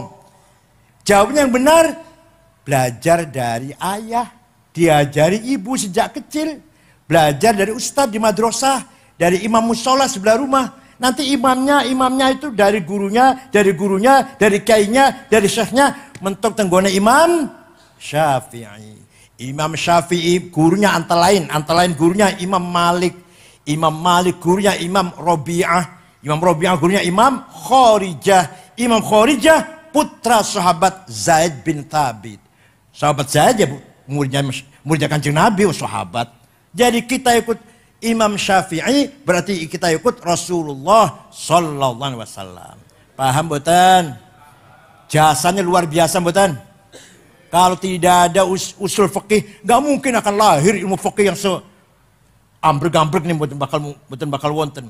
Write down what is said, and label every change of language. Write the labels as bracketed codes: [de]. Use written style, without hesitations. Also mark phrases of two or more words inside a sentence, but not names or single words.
[id] Jawabnya yang benar, belajar dari ayah, diajari ibu sejak kecil, belajar dari ustadz di madrasah, dari imam musola sebelah rumah. Nanti imamnya itu dari gurunya, dari kiainya, dari syekhnya, [jv] mentok tenggone Imam Syafi'i. [id] Imam Syafi'i gurunya antara lain gurunya Imam Malik. Imam Malik gurunya Imam Robi'ah. Imam Robi'ah gurunya Imam Khorijah. Imam Khorijah putra sahabat Zaid bin Thabit. Sahabat Zaid ya muridnya Kanjeng Nabi, sahabat. Jadi kita ikut Imam Syafi'i berarti kita ikut Rasulullah [ar] sallallahu alaihi wasallam. [jv] Paham boten? [id] Jasanya luar biasa boten? Kalau tidak ada usul fikih, nggak mungkin akan lahir ilmu fikih yang ambrek-ambrek nih, betul [jv] bakal wonten.